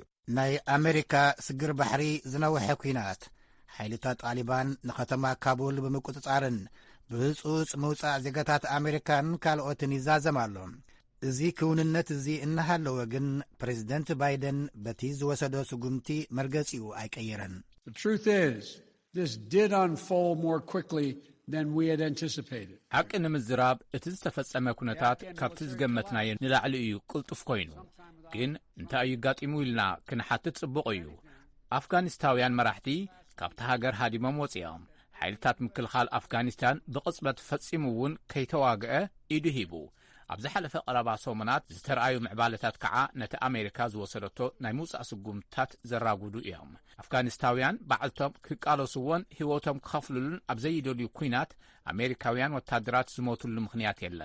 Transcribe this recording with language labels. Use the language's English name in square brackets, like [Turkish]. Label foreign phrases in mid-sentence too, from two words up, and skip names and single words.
[Tigrinya] ናይ ኣሜሪካ ስግር ባሕሪ ዝነውሐ ኩናት ሓይልታት ጣሊባን ንኸተማ ካቡል ብምቁፅጻርን ብህፁፅ ምውፃእ ዜጋታት ኣሜሪካን ካልኦትን ይዛዘም ኣሎ እዚ ክውንነት እዚ እናሃለወ ግን ፕሬዚደንት ባይደን በቲ ዝወሰዶ ስጉምቲ መርገጺኡ ኣይቀይረን [English] The truth is, this did unfold more quickly than we had anticipated. [Tigrinya] ሓቂ ንምዝራብ እቲ ዝተፈጸመ ኩነታት ካብቲ ዝገመትናዮ ንላዕሊ እዩ ቅልጡፍ ኮይኑ ግን እንታይ እዩ ጋጢሙ ኢልና ክንሓትት ጽቡቕ እዩ ኣፍጋኒስታውያን መራሕቲ ካብቲ ሃገር ሃዲሞም ወፂኦም ሓይልታት ምክልኻል ኣፍጋኒስታን ብቕጽበት ፈጺሙ እውን ከይተዋግአ ኢዱ ሂቡ ኣብ ዝሓለፈ ቀረባ ሰሙናት ዝተረኣዩ ምዕባለታት ከዓ ነቲ ኣሜሪካ ዝወሰደቶ ናይ ምውፃእ ስጉምትታት ዘራጉዱ እዮም ኣፍጋኒስታውያን ባዕልቶም ክቃለሱዎን ህይወቶም ክኸፍሉሉን ኣብ ዘይደልዩ ኩናት ኣሜሪካውያን ወታደራት ዝሞቱሉ ምኽንያት የለን